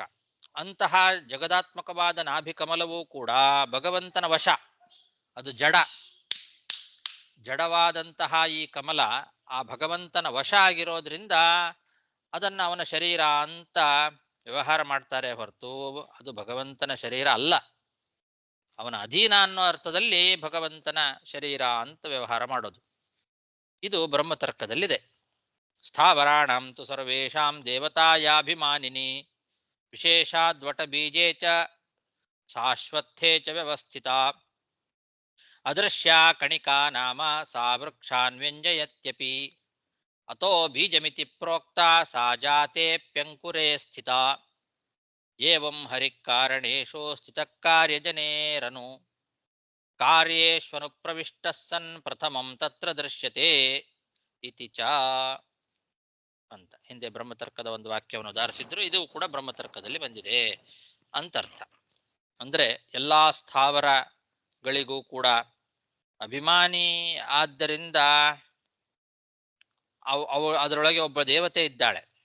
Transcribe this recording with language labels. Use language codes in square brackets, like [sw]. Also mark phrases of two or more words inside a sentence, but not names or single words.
[kn] ಅಂತಹ ಜಗದಾತ್ಮಕವಾದ ನಾಭಿ ಕಮಲವೂ ಕೂಡ ಭಗವಂತನ ವಶ, ಅದು ಜಡವಾದಂತಹ ಈ ಕಮಲ ಆ ಭಗವಂತನ ವಶ ಆಗಿರೋದ್ರಿಂದ ಅದನ್ನ ಅವನ ಶರೀರ ಅಂತ ವ್ಯವಹಾರ ಮಾಡ್ತಾರೆ, ಹೊರತು ಅದು ಭಗವಂತನ ಶರೀರ ಅಲ್ಲ. ಅವನ ಅಧೀನ ಅನ್ನೋ ಅರ್ಥದಲ್ಲಿ ಭಗವಂತನ ಶರೀರ ಅಂತ ವ್ಯವಹಾರ ಮಾಡೋದು. ಇದು ಬ್ರಹ್ಮತರ್ಕದಲ್ಲಿದೆ. [sa] ಸ್ಥಾವರಾಣಂ ತು ಸರ್ವೇಷಾಂ ದೇವತಾಯಾಭಿಮಾನಿನಿ ವಿಶೇಷಾದ್ವಟ ಬೀಜೇ ಚ ಶಾಶ್ವತ್ಥೇ ಚ ವ್ಯವಸ್ಥಿತ ಅದೃಶ್ಯ ಕಣಿಕಾ ನಾಮ ಸಾ ವೃಕ್ಷಾನ್ ವ್ಯಂಜಯತ್ಯಪಿ ಅತೋ ಬೀಜಮಿತಿ ಪ್ರೋಕ್ತ ಸಾ ಜಾತೇಪ್ಯಂಕುರೇ ಸ್ಥಿತ ಏವಂ ಹರಿಕಾರಣೇಶು ಸ್ಥಿತಃ ಕಾರ್ಯಜನೇರನು ಕಾರ್ಯೇಶ್ವನು ಪ್ರವಿಷ್ಟಃ ಸನ್ ಪ್ರಥಮಂ ತತ್ರ ದೃಶ್ಯತೆ ಇತಿ ಚ [kn] ಅಂತ ಹಿಂದೆ ಬ್ರಹ್ಮತರ್ಕದ ಒಂದು ವಾಕ್ಯವನ್ನು ಉದಾಹರಿಸಿದ್ರು. ಇದು ಕೂಡ ಬ್ರಹ್ಮತರ್ಕದಲ್ಲಿ ಬಂದಿದೆ ಅಂತರ್ಥ. ಅಂದ್ರೆ ಎಲ್ಲಾ ಸ್ಥಾವರಗಳಿಗೂ ಕೂಡ ಅಭಿಮಾನಿ ಆದ್ದರಿಂದ ಅದರೊಳಗೆ ಒಬ್ಬ ದೇವತೆ ಇದ್ದಾಳೆ.